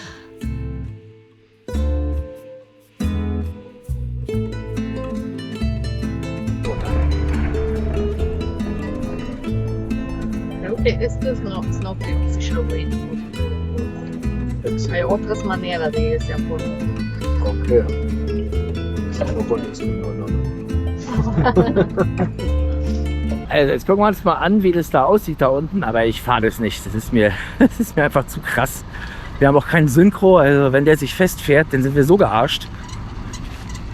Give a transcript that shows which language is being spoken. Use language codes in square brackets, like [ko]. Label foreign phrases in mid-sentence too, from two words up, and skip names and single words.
[es] Esto es no que se lo ve. Hay otras maneras de irse a Puerto. Okay. [de] Also jetzt gucken wir uns mal an, wie das da aussieht da unten, aber ich fahre das nicht. Das ist mir einfach zu krass. Wir haben auch kein Synchro, also wenn der sich festfährt, dann sind wir so gearscht.